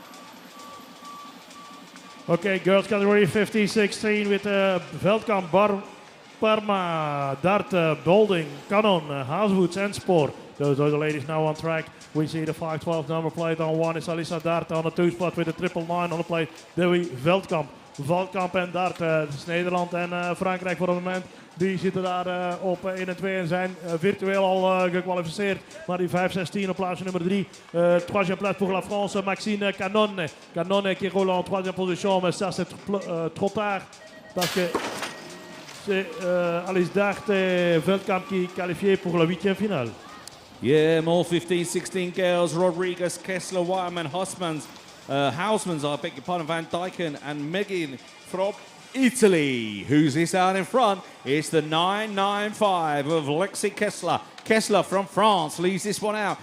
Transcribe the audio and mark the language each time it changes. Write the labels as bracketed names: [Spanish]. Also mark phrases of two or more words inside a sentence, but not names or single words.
[English] Okay, girls category 15-16 with Veldkamp, Parma, Dart, Bolding, Cannon, Haaswoods and Spoor. Those are the ladies now on track. We see the 512 number plate on one is Alissa Dart on the 2 spot with the 999 on the plate. [Dutch] Dewi Veldkamp. Veldkamp en Dart. Het is Nederland en Frankrijk voor het moment. Die zitten daar op 1 en 2 en zijn virtueel al gekwalificeerd. Maar die 5-16 op plaatsje nummer 3. [French] Troisième place pour la France, Maxine Canonne. Canonne qui roule en 3e position, mais ça c'est trop tard. Parce que c'est Alice Dart et Veldkamp qui qualifié pour la 8e finale. [English] Yeah, more 15-16 girls. Rodriguez, Kessler, Wireman, Hausmans, I beg your pardon, Van Dijken and Megan from Italy. Who's this out in front? It's the 995 of Lexi Kessler. Kessler from France leaves this one out.